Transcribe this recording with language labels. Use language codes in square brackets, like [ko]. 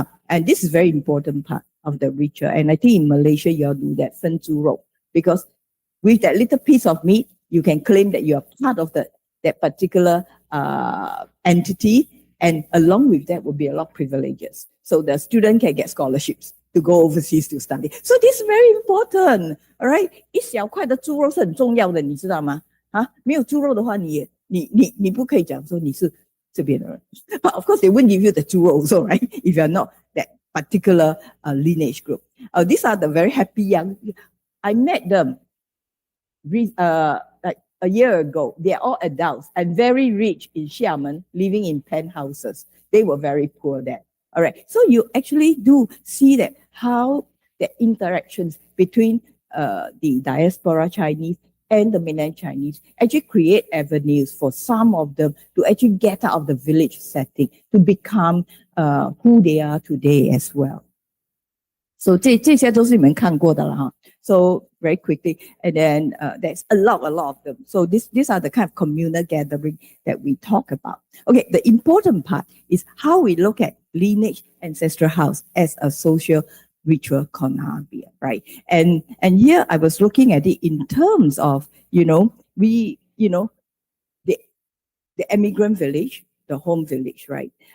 [en] And this is very important part of the ritual. And I think in Malaysia, you all do that, fen zu rou, because with that little piece of meat, you can claim that you are part of that particular entity. And along with that will be a lot of privileges. So the student can get scholarships to go overseas to study. So this is very important, all right? [zh] 一小块的猪肉是很重要的，你知道吗？没有猪肉的话，你不可以讲说你是这边的人。 [en] But of course, they wouldn't give you the 猪肉also, right? If you're not that particular lineage group. These are the very happy young. I met them like a year ago. They're all adults and very rich in Xiamen, living in penthouses. They were very poor there. All right. So you actually do see that how the interactions between the diaspora Chinese and the mainland Chinese actually create avenues for some of them to actually get out of the village setting to become who they are today as well. [zh] So 这些都是你们看过的了哈。 [en] So very quickly, and then there's a lot of them. So these are the kind of communal gathering that we talk about. Okay, the important part is how we look at lineage ancestral house as a social ritual conhabia, right? And here I was looking at it in terms of, the immigrant village, the home village, right?